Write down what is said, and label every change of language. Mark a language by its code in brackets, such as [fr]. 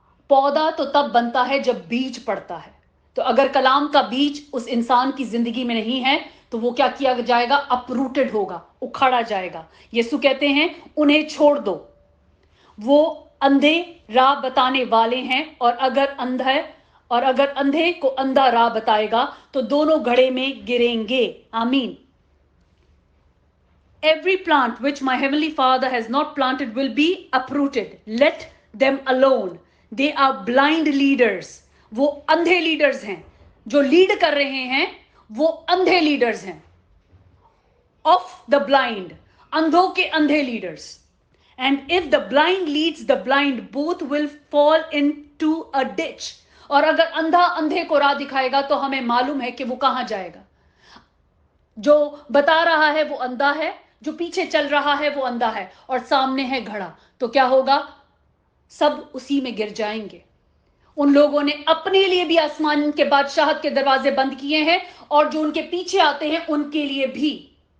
[hi] पौधा तो तब बनता है जब बीज पड़ता है. तो अगर कलाम का बीज उस इंसान की जिंदगी में नहीं है तो वो क्या किया जाएगा, अपरूटेड होगा, उखाड़ा जाएगा. यीशु कहते हैं उन्हें छोड़ दो, वो अंधे राह बताने वाले हैं, और अगर अंधे को अंधा राह बताएगा तो दोनों घड़े में गिरेंगे. आमीन. [en] Every plant which my heavenly Father has not planted will be uprooted. Let them alone. They are blind leaders. [hi] वो अंधे लीडर्स हैं. जो लीड कर रहे हैं वो अंधे लीडर्स हैं. [en] Of the blind. [hi] अंधों के अंधे leaders. [en] And if the blind leads the blind, both will fall into a ditch. [hi] और अगर अंधा अंधे को राह दिखाएगा तो हमें मालूम है कि वो कहां जाएगा. जो बता रहा है वो अंधा है, जो पीछे चल रहा है वो अंधा है, और सामने है घड़ा. तो क्या होगा, सब उसी में गिर जाएंगे. उन लोगों ने अपने लिए भी आसमान के बादशाहत के दरवाजे बंद किए हैं, और जो उनके पीछे आते हैं उनके लिए भी.